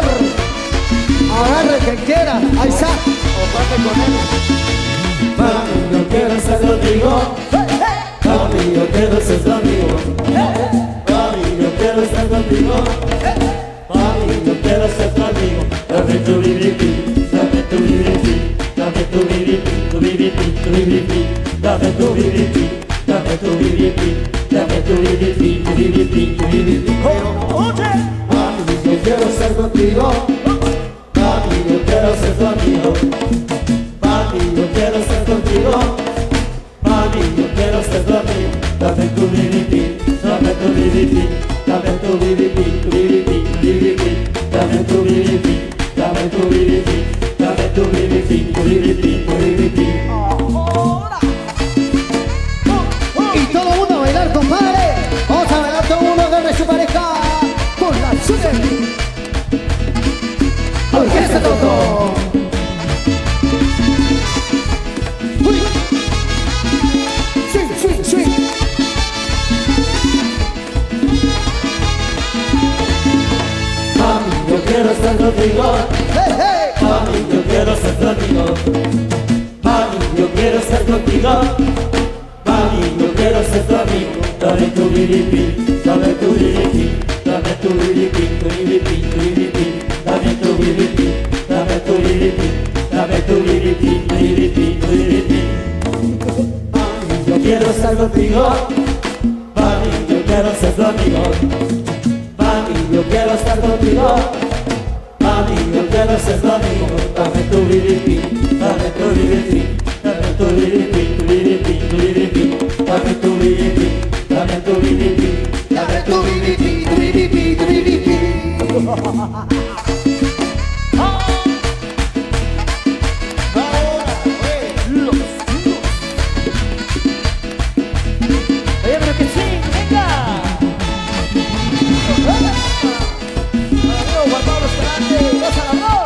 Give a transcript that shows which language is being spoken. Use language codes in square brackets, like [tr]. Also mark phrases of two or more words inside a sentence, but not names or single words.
[es] Agarre el que quiera, ahí está. O pase con él. Mami, yo quiero ser contigo. Mami, yo quiero ser tu amigo. Mami, yo quiero estar contigo. Mami, yo quiero ser tu amigo. Dame tu bibipi, dame tu bibipi, dame tu bibipi, tu bibipi, tu bibipi, dame tu bibipi, dame tu bibipi, dame tu bibipi, tu bibipi, tu bibipi. Mami, yo quiero estar contigo. Mami, yo quiero ser tu amigo. Mami, yo quiero estar contigo. Mami, yo quiero ser tu amigo. Dame tu bibipi, dame tu bibipi, dame tu bibipi, tu bibipi, tu bibipi, dame tu bibipi, dame tu bibipi, dame tu bibipi, tu bibipi, tu bibipi. Y todo el mundo a bailar, compadre. Vamos a bailar todo el mundo, agarre su pareja con la suya. Orquesta Toto. Uy. [en] Swing, swing, swing. [es] Mami, yo quiero estar contigo. Hey, hey. Mami, yo quiero ser tu amigo. Mami, yo quiero estar contigo. Mami, yo quiero ser tu amigo. Dame tu bibipi, dame tu bibipi, dame tu bibipi, tu bibipi, tu bibipi, dame tu bibipi, dame tu bibipi, dame tu bibipi, tu bibipi, tu bibipi. Mami, yo quiero estar contigo. Mami, yo quiero ser tu amigo. Mami, yo quiero estar contigo. Mami, yo quiero ser tu amigo. Dame tu bibipi, dame tu bibipi, dame tu bibipi, tu bibipi, tu bibipi, dame tu bibipi, dame tu bibipi, Dame tu bibipi, tu bibipi, tu bibipi. Oye, pero que sí, venga. Amigo Juan Pablo Escalante, goza la voz.